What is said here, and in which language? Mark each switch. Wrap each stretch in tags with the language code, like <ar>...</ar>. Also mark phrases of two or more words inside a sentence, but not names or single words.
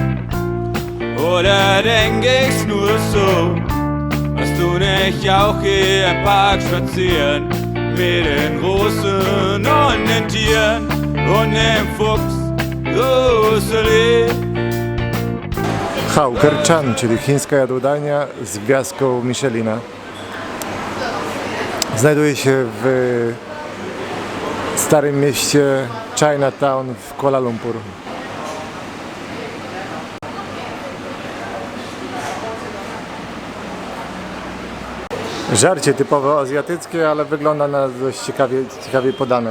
<de>Oder denk ich's nur so? Warst du nicht auch hier im Park spazieren? Mit den Rosen und den Tieren und dem Fuchs Rosalie?</de> <pl>Khao Kar Chan, czyli chińska jadłodajnia z gwiazdką Michelina. Znajduje się w starym mieście Chinatown w Kuala Lumpur. Żarcie typowo azjatyckie, ale wygląda na dość ciekawie podane.</pl>